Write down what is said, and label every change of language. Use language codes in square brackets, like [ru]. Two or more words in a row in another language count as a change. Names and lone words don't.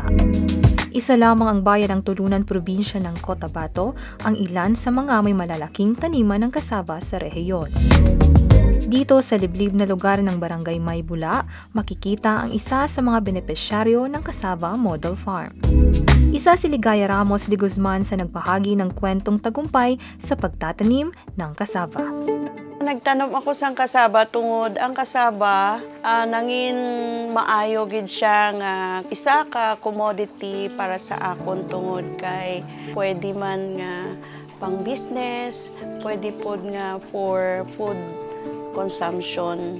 [tl] Isa lamang ang bayan ng Tulunan Probinsya ng Cotabato ang ilan sa mga may malalaking taniman ng kasaba sa rehiyon. Dito sa liblib na lugar ng Barangay Maybula, makikita ang isa sa mga benepisyaryo ng Kasaba Model Farm. Isa si Ligaya Ramos de Guzman sa nagbahagi ng kwentong tagumpay sa pagtatanim ng kasaba. [hil] Nagtanom ako sa kasaba tungod ang kasaba nangin maayo gid siya nga isa ka commodity para sa akon tungod kay pwede man nga pang business, pwede pod nga [en] for food consumption.